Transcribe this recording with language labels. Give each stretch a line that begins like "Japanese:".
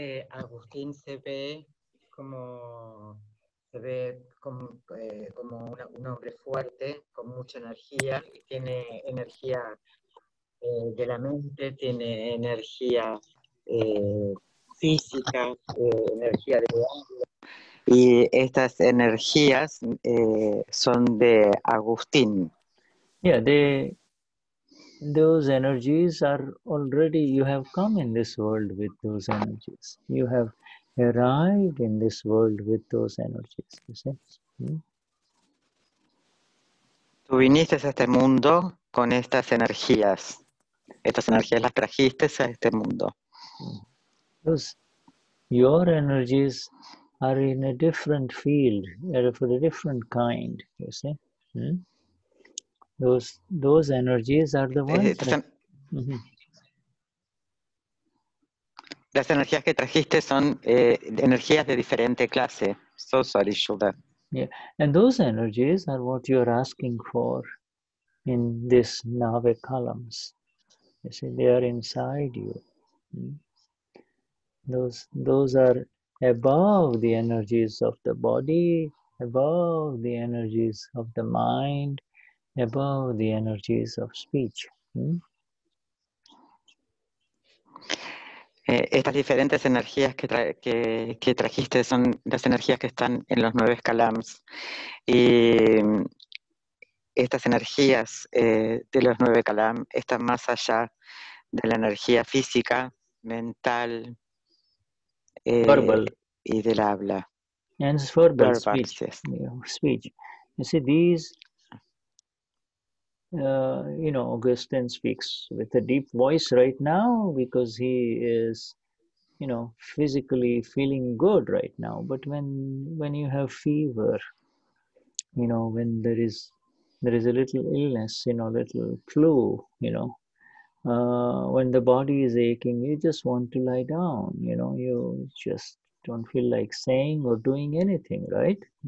Spanish: Agustín se ve como un hombre fuerte, con mucha energía, y tiene energía de la mente, tiene energía física, energía de alma. Y estas energías son de Agustín.
English: Yeah, those energies are already, you have come in this world with those energies. You have arrived in this world with those energies, you see. Hmm?
Spanish: Tú viniste a este mundo con estas energías. Estas energías las trajiste a este mundo.
English: Those, your energies are in a different field, for a different kind, you see. Hmm? Those energies are the ones that...
Spanish: Las energías que trajiste son energías de diferente clase.
English: So sorry, Shuddha. Yeah, and those energies are what you're asking for in this Nave columns. You see, they are inside you. Those are above the energies of the body, above the energies of the mind, above the energies of speech.
Spanish: Estas diferentes energías que trajiste son las energías que están en los 9 calams. Y estas energías de los 9 calam están más allá de la energía física, mental y del habla.
English: And verbal Verbal, speech. yes. Speech. You see, these, Augustine speaks with a deep voice right now because he is, physically feeling good right now. But when you have fever, when there is a little illness, little flu, when the body is aching, you just want to lie down, you just don't feel like saying or doing anything, right?